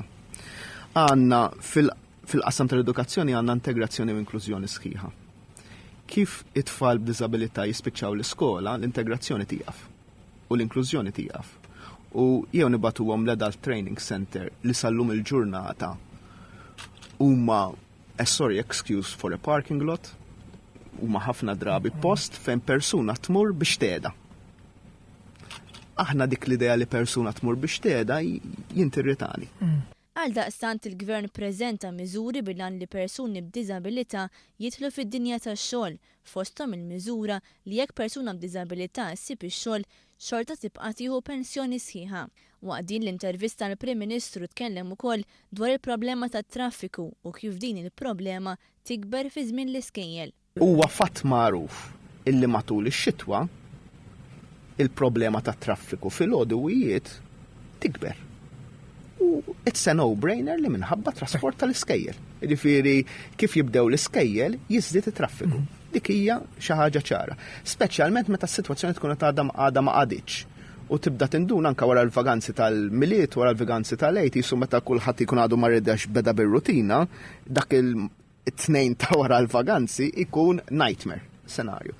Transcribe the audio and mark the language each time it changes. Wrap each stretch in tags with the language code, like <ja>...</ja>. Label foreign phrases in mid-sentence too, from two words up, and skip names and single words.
<mt>Għandna fil-qasam tal-edukazzjoni għandna integrazzjoni u inklużjoni sħiħa. Kif it-tfal b'diżabilità jispiċċaw l-iskola, l-integrazzjoni tieqaf u l-inklużjoni tieqaf. U jew nibatuhom l-Adult Training Center li sallum il-ġurnata huma</mt> <en>excuse for a parking lot,</en> <mt>huma ħafna drabi post fejn persuna tmur biex teda. Aħna dik l-idea li persuna tmur biex teda jintirritani. Għal daqstant il-Gvern preżenta miżuri bil-għan li persuni b'diżabilità jidħlu fid-dinja tax-xogħol, fosthom il-miżura li jekk persuna b'diżabilità ssib ix-xogħol xorta tibqa' tieħu pensjoni sħiħa. Waqt din l-intervista l-Prim Ministru tkellem ukoll dwar il-problema tat-traffiku u kif din il-problema tikber fi żmien l-iskejjel. Huwa fatt magħruf illi matul ix-xitwa il-problema tat-traffiku fil-għoduwijiet tikber. U</mt> <en>it's a no-brainer</en> <mt>li minħabba trasport tal-iskejjel. Jiġifieri kif jibdew l-iskejjel jiżdied it-traffiku. Dik hija xi ħaġa ċara. Speċjalment meta s-sitwazzjoni tkun għadha ma qaditx. U tibda tindun anke wara l-vaganzi tal-miliet, wara l-vaganzi tal-lejt, jisu meta kulħadd ikun għadu ma rridx beda bir-rutina, dak it-tnejn ta' wara l-vaganzi ikun nightmare scenarju.</mt>